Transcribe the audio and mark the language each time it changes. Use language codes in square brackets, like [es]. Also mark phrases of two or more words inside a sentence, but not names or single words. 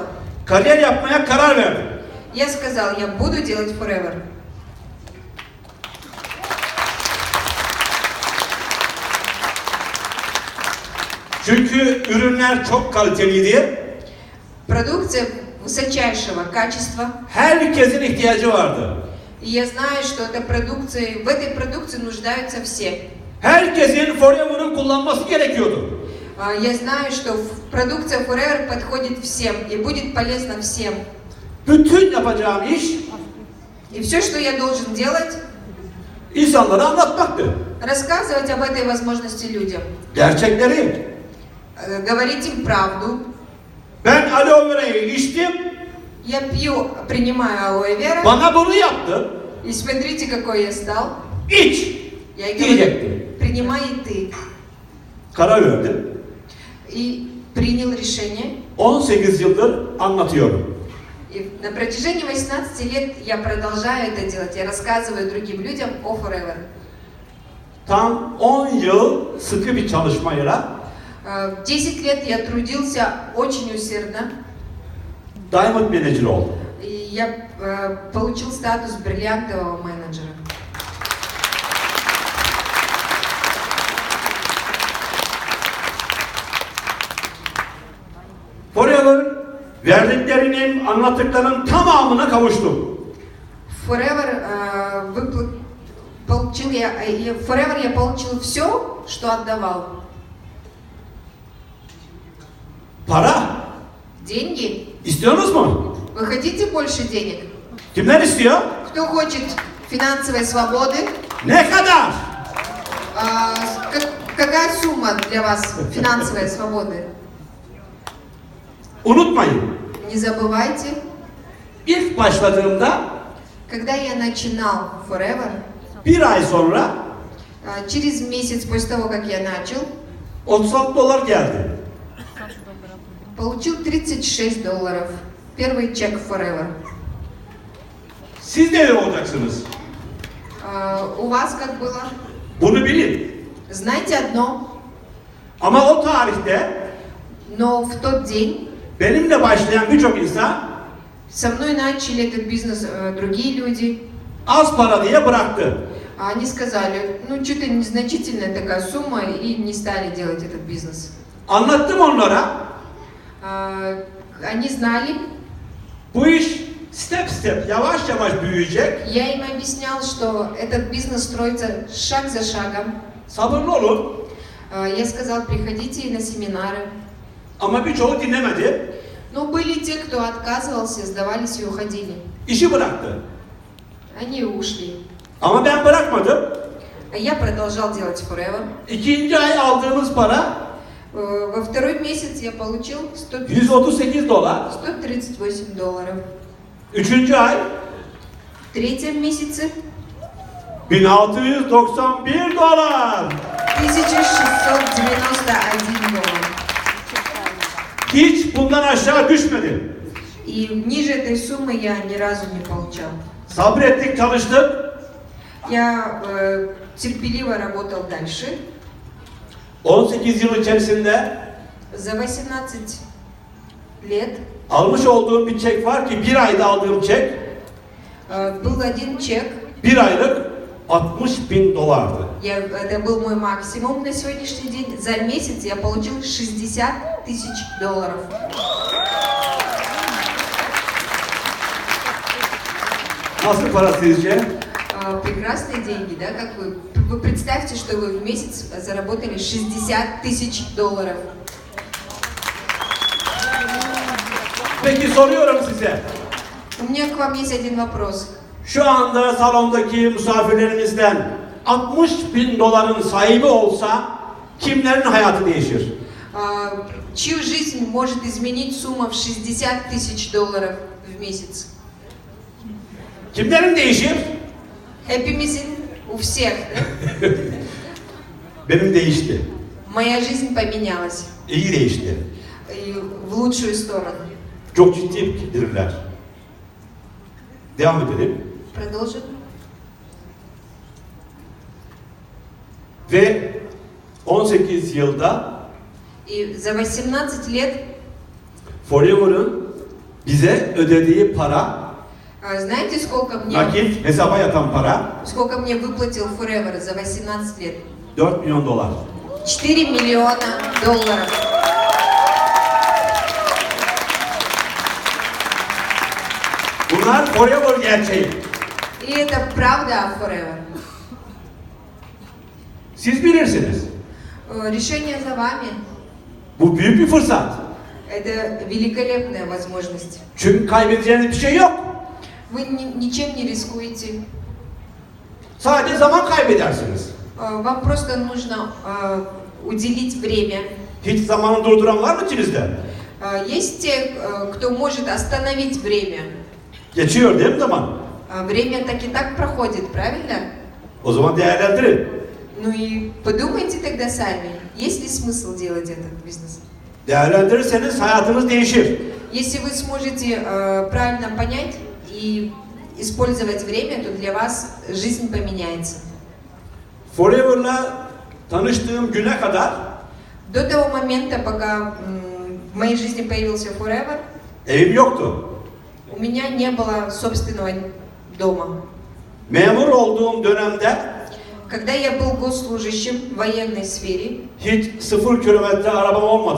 [tr] Kariyer yapmaya karar verdim. [ru] Я сказал, я буду делать Forever. [tr] Çünkü ürünler çok kaliteliydi. [ru] Продукция высочайшего качества. [tr] Herkesin ihtiyacı vardı. [ru] И я знаю, что в этой продукции нуждаются все. [tr] Herkesin Forever'ı kullanması gerekiyordu. [ru] Я знаю, что продукция Forever подходит всем и будет полезна всем. [tr] Bütün yapacağım iş [ru] И все, что я должен делать, [tr] insanlara anlatmaktı. [ru] рассказывать об этой возможности людям. [tr] Gerçekleri. [ru] Говорить им правду. [tr] Ben aloe vera'yı içtim. [ru] Я пью, принимаю алоэ вера. [tr] Bana bunu yaptı. [ru] И смотрите, какой я стал. [tr] İç. [ru] Я ей [tr] Diyecekti. [ru] говорю, принимай и ты. [tr] Karar verdim. [ru] И принял решение. [tr] 18 yıldır anlatıyorum. [ru] И на протяжении 18 лет я продолжаю это делать. Я рассказываю другим людям о Forever. [tr] Tam 10 yıl sıkı bir çalışmayla [ru] 10 лет я трудился очень усердно. [tr] Diamond Manager oldum. [ru] И я получил статус бриллиантового менеджера. [tr] Forever verdiklerinin, anlattıklarının tamamına kavuştum. [ru] Forever получил Forever я получил все, что отдавал. [tr] Para. [ru] Деньги. [tr] İstiyorsunuz mu? [ru] Вы хотите больше денег? [tr] Kimler istiyor? [ru] Кто хочет финансовой свободы? [tr] Ne kadar? [ru] Какая сумма для вас финансовой свободы? [tr] Unutmayın. [ru] Не забывайте, [tr] İlk başladığımda [ru] когда я начинал Forever, [tr] bir ay sonra [ru] через месяц после того, как я начал, [tr] $36 geldi. [ru] получил $36. Первый чек Forever. [tr] Siz de öyle olacaksınız. [ru] У вас как было? [tr] Bunu bilin. [ru] Знаете одно, [tr] Ama o tarihte [ru] но в тот день [tr] benimle başlayan birçok insan [ru] со мной начали этот бизнес другие люди. [tr] az para diye bıraktı. [ru] А они сказали, ну что-то незначительная такая сумма, и не стали делать этот бизнес. [tr] Anlattım onlara. [ru] Они знали, [tr] Bu iş [en] step step [tr] yavaş yavaş büyüyecek. [ru] я им объяснял, что этот бизнес строится шаг за шагом. [tr] Sabırlı olun. [ru] Я сказал, приходите на семинары. [tr] Ama birçoğu dinlemedi. [ru] Но были те, кто отказывался, сдавались и уходили. [tr] İşi bıraktı. [ru] Они ушли. [tr] Ama ben bırakmadım. [ru] А я продолжал делать Forever. [tr] İkinci ay aldığımız para [ru] Во второй месяц я получил $138. $138. [tr] Üçüncü ay [ru] В третьем месяце $1691. $1691. [tr] Hiç bundan aşağı düşmedi. [ru] И ниже этой суммы я ни разу не получал. [tr] Sabrettik, çalıştık. [ru] Я терпеливо работал дальше. [tr] 18 yıl içerisinde [ru] За 18 лет [tr] almış olduğum bir çek var ki bir ayda aldığım çek [ru] был один чек. [tr] bir aylık $60.000. [ru] Это был мой максимум на сегодняшний день. За месяц я получил $60 000. [tr] Nasıl para sizce? [ru] Прекрасные деньги, да? Как вы представьте, что вы в месяц заработали $60 000. [tr] Peki soruyorum size. [ru] У меня к вам есть один вопрос. [tr] Şu anda salondaki misafirlerimizden $60.000 sahibi olsa kimlerin hayatı değişir? [ru] Чью жизнь может изменить сумма в $60 000 в месяц? [tr] Kimlerin değişir? Hepimizin, [ru] у всех. [tr] Benim değişti. [ru] Моя жизнь поменялась. [tr] İyi değişti. [ru] И в лучшую сторону. [tr] Çok ciddi bildirirler. Devam edelim. [ru] Продолжим. [tr] Ve 18 yılda [ru] И за 18 лет, [tr] Forever'ın bize ödediği para, [ru] знаете, [tr] nakit hesaba yatan para [ru] сколько мне выплатил Forever за 18 лет? [tr] $4 milyon. [ru] 4 миллиона долларов. [tr] Bunlar Forever gerçeği. [ru] И это правда о Forever. [tr] Siz bilirsiniz. [ru] Решение за вами. [tr] Bu büyük bir fırsat. [ru] Это великолепная возможность. [tr] Çünkü kaybedeceğiniz bir şey yok. [ru] Вы ничем не рискуете. [tr] Sadece zaman kaybedersiniz. [ru] Вам просто нужно уделить время. [tr] Hiç zamanı durduran var mı içinizde? [ru] Есть те, кто может остановить время. [tr] Geçiyor değil mi zaman? [ru] Время так и так проходит, правильно? [tr] O zaman değerlendirin. [ru] Ну и подумайте тогда сами, есть ли смысл делать этот бизнес? [tr] Değerlendirirseniz hayatınız değişir. [ru] Если вы сможете правильно понять и использовать время, то для вас жизнь поменяется. [tr] Forever'la tanıştığım güne kadar [ru] До того момента, пока в моей жизни появился Forever, [tr] evim yoktu. [ru] у меня не было собственного дома. [tr] Memur olduğum dönemde [ru] Когда я был госслужащим в военной сфере, [tr] hiç 0 kilometre arabam olmadı.